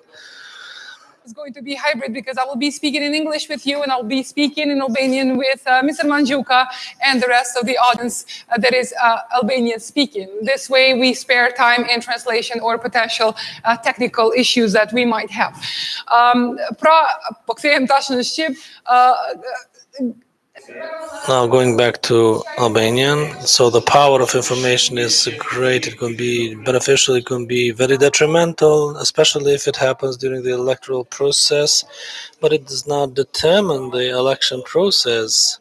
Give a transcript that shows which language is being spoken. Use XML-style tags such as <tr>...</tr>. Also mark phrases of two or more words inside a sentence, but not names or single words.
<en>It's going to be hybrid because I will be speaking in English with you and I'll be speaking in Albanian with Mr. Mandjuka and the rest of the audience that is Albanian speaking. This way we spare time in translation or potential technical issues that we might have.</en> <sq>Po kthehem tash në Shqip,</sq> <en>Now going back to Albanian, so the power of information is great. It can be beneficial, it can be very detrimental, especially if it happens during the electoral process, but it does not determine the election process.</en>